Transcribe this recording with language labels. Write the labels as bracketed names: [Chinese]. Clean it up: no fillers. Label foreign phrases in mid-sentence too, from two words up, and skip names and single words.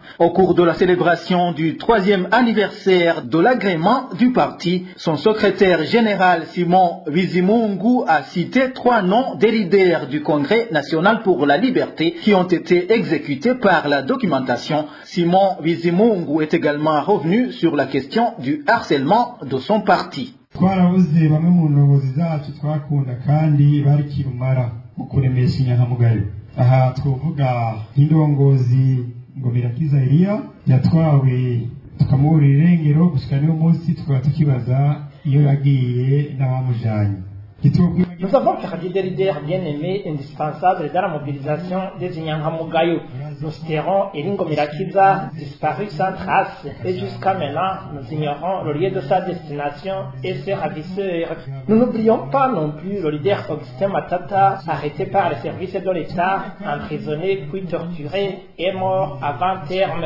[French] Au cours de la célébration du 3e anniversaire de l'agrément du parti, son secrétaire général Simon Bizimungu a cité 3 noms des leaders du Congrès national pour la liberté qui ont été exécutés par la documentation. Simon Bizimungu est également revenu sur la question du harcèlement de son parti. [Rundi] twarabuze bamwe mu ndogozi zacu twakunda kandi bari kirumara mu kuremesha inyankamugayo. Aha twovuga nk'indongozi Ngomirakiza Elia yatwawe tukamubura irengero gushika n'uyu munsi tukaba tukibaza iyo yagiye n'abamujanye. [French] Nous avons perdu des leaders bien-aimés, indispensables dans la mobilisation des Inyangamugayo. Nous citerons Elingo Mirakiza, disparu sans trace, et jusqu'à maintenant, nous ignorons le lieu de sa destination et ses ravisseurs. Nous n'oublions pas non plus le leader Augustin Matata, arrêté par les services de l'État, emprisonné puis torturé et mort avant terme.